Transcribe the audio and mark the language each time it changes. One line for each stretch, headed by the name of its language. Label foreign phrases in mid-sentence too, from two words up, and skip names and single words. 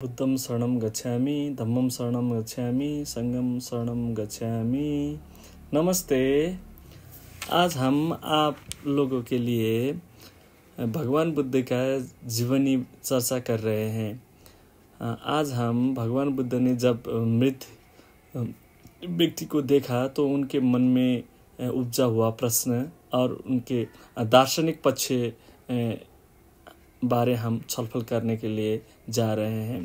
Pali: बुद्धं शरणं गच्छामि, धम्मं शरणं गच्छामि, संघं शरणं गच्छामि।
Hindi: नमस्ते। आज हम आप लोगों के लिए भगवान बुद्ध का जीवनी चर्चा कर रहे हैं। आज हम भगवान बुद्ध ने जब मृत व्यक्ति को देखा तो उनके मन में उपजा हुआ प्रश्न और उनके दार्शनिक पक्ष बारे हम छलफल करने के लिए जा रहे हैं।